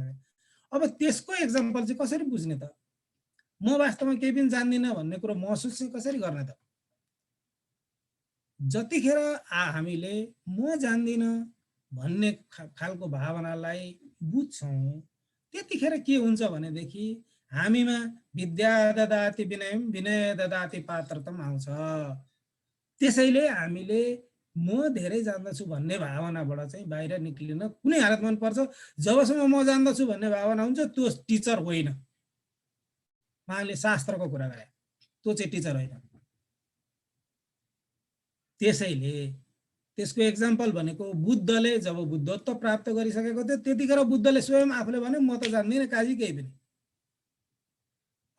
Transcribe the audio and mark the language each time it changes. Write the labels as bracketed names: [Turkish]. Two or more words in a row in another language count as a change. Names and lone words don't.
[Nepali] अब त्यसको एक्जाम्पल चाहिँ कसरी बुझ्ने त? म वास्तवमा केही पनि जान्दिनँ भन्ने कुरो महसुस चाहिँ कसरी गर्ने त? जतिखेर हामीले म जान्दिनँ भन्ने खालको भावनालाई बुझ्छौँ, त्यतिखेर के हुन्छ भनेदेखि हामीमा [Sanskrit] विद्या ददाति विनयम विनय ददाति पात्रतम [Nepali] आउँछ। त्यसैले हामीले म धेरै जान्दछु भन्ने भावनाबाट चाहिँ बाहिर निक्लिन कुनै हालतमा पर्छ। जबसम्म म जान्दछु भन्ने भावना हुन्छ त्यो टिचर होइन। उहाँले शास्त्रको कुरा गरे, त्यो चाहिँ टिचर होइन। त्यसैले त्यसको एक्जाम्पल भनेको बुद्धले जब बुद्धत्व प्राप्त गरिसकेको थियो त्यतिखेर बुद्धले स्वयं आफूले भने म त जान्दिनँ काजी केही पनि।